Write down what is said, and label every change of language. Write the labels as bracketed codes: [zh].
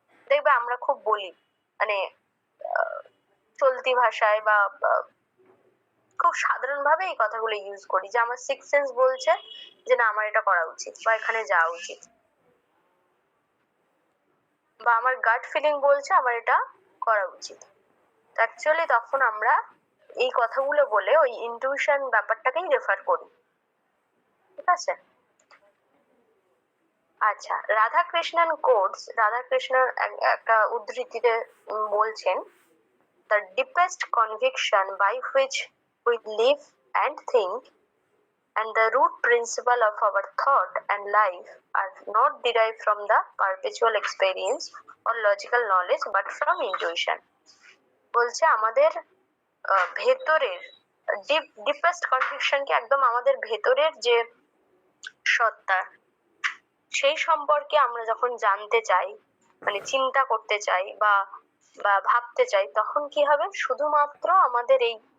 [bn] দেখবে আমরা খুব বলি, মানে চলতি ভাষায় বা খুব সাধারণ ভাবে এই কথাগুলো ইউজ করি, যে আমার সিক্স সেন্স বলছে যে না আমার এটা করা উচিত বা এখানে যাওয়া উচিত, বা আমার গাট ফিলিং বলছে আমার এটা করা উচিত। অ্যাকচুয়ালি তখন আমরা এই কথাগুলো বলে ওই ইনটিউশন ব্যাপারটাকেই রেফার করি, ঠিক আছে। আচ্ছা, রাধাকৃষ্ণন কোটস, রাধাকৃষ্ণন একটা উদ্ধৃতিতে বলছেন, [en] the deepest conviction by which we live and think and the root principle of our thought and life are not derived from the perpetual experience or logical knowledge but from intuition. [bn] বলছে আমাদের ভেতরের deepest কনভিকশনকে, একদম আমাদের ভেতরের যে সত্তা, সেই সম্পর্কে আমরা যখন জানতে চাই, মানে চিন্তা করতে চাই বা বা ভাবতে চাই, তখন কি হবে, শুধুমাত্র আমাদের এই